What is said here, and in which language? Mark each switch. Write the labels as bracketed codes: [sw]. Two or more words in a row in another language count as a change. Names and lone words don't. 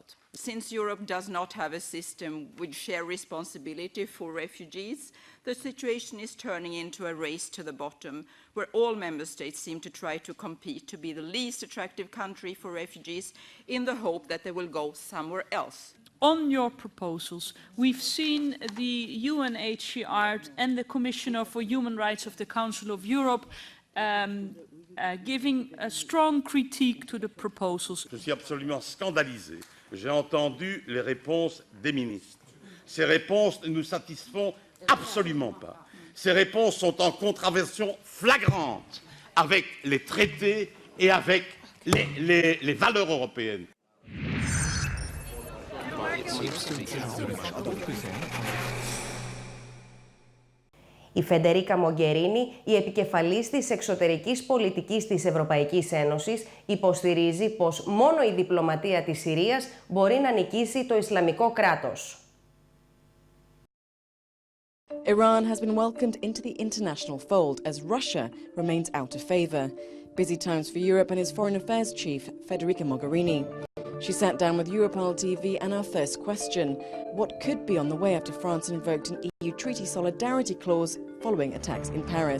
[en] Since Europe does not have a system with shared responsibility for refugees, the situation is turning into a race to the bottom, where all member states seem to try to compete to be the least attractive country for refugees in the hope that they will go somewhere else. On your proposals, we've seen the UNHCR and the Commissioner for Human Rights of the Council of Europe giving a strong critique to the proposals. [fr] Je suis absolument scandalisé. J'ai entendu les réponses des ministres. Ces réponses ne nous satisfont absolument pas. Ces réponses sont en contravention flagrante avec les traités et avec les valeurs européennes. [el] Η Φεντερίκα Μογκερίνη, η επικεφαλής της εξωτερικής πολιτικής της Ευρωπαϊκής Ένωσης, υποστηρίζει πως μόνο η διπλωματία της Συρίας μπορεί να νικήσει το Ισλαμικό κράτος. [en] Iran has been welcomed into the international fold as Russia remains out of favor. Busy times for Europe and its Foreign Affairs Chief, Federica Mogherini. She sat down with Europol TV and our first question, what could be on the way after France invoked an EU treaty solidarity clause following attacks in Paris?